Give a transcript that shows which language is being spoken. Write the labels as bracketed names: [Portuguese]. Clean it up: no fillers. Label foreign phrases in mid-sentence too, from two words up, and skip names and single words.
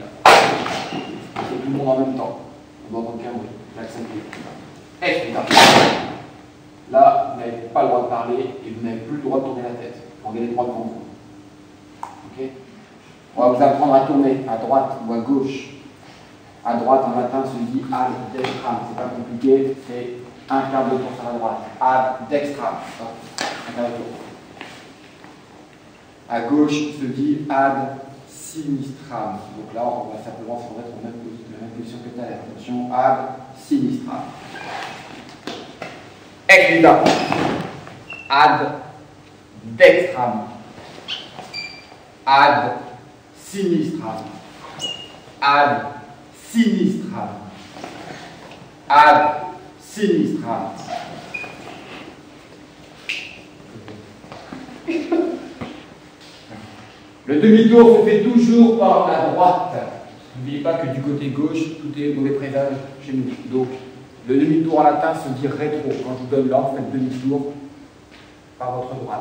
[French] C'est tout le monde en même temps. On doit entendre qu'un bruit. L'accent expedita. Là, vous n'avez pas le droit de parler et vous n'avez plus le droit de tourner la tête. Regardez droit devant vous. Ok? On va vous apprendre à tourner à droite ou à gauche. À droite, en latin, se dit [Latin] ad dextram. [French] C'est pas compliqué, c'est un quart de tour sur la droite. [Latin] Ad dextram. [French] Un quart de tour. À gauche, se dit [Latin] ad sinistram. [French] Donc là, on va simplement se remettre en la même position que tout à l'heure. Attention, [Latin] ad sinistram. Expedita. Ad dextram, ad sinistram, ad sinistram, ad sinistram. [French] Le demi-tour se fait toujours par la droite. N'oubliez pas que du côté gauche, tout est mauvais présage chez nous. Donc, le demi-tour en latin se dit rétro. Quand je vous donne l'ordre, faites demi-tour par votre droite.